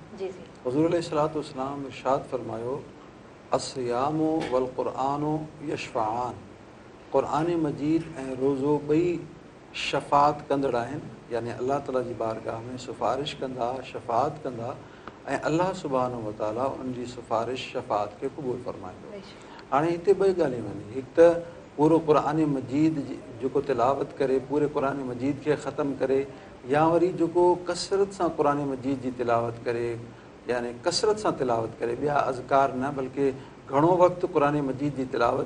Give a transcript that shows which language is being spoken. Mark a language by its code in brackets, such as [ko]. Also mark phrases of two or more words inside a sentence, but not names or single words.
[sd] जी जी हुज़ूर [ar] عليه الصلاة والسلام [sd] इरशाद फरमायो [ar] الصيام و القرآن يشفعان [sd] क़ुरआन मजीद ऐं रोज़ो ॿई शफ़ात कंदड़ आहिनि यानी अल्लाह ताला जी बारगाह में सिफ़ारिश कंदा शफ़ात कंदा ऐं अल्लाह सुब्हानहु व तआला उन जी सिफ़ारिश शफ़ात खे क़बूल फरमाईंदो हाणे हिते ॿ ॻाल्हियूं आहिनि हिकु त पूरो क़ुरआन मजीद जेको तिलावत करे पूरे क़ुरआन मजीद खे ख़तमु करे या वरी जेको कसरत सां क़ुरआन मजीद जी तिलावत करे यानी कसरत सां तिलावत करे ॿिया अज़कार न बल्कि घणो वक़्तु क़ुरआन मजीद जी तिलावत